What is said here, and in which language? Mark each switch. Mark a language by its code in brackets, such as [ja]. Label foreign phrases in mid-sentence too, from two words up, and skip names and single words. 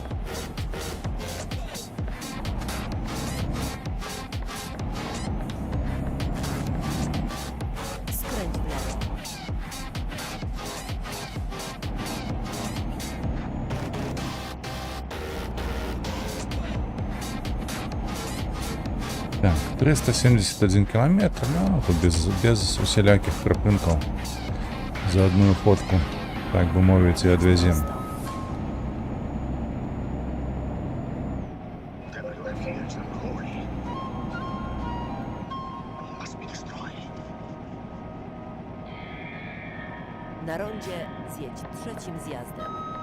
[pl] Skręć w lewo. [uk] Так, 371 километр, ну, тут без усіляких припинків. За одну ходку, так би мовити, і відвезем. [pl] Prosto. [en] Fears unholy. Must be destroyed. [pl] Na rondzie zjedź trzecim zjazdem.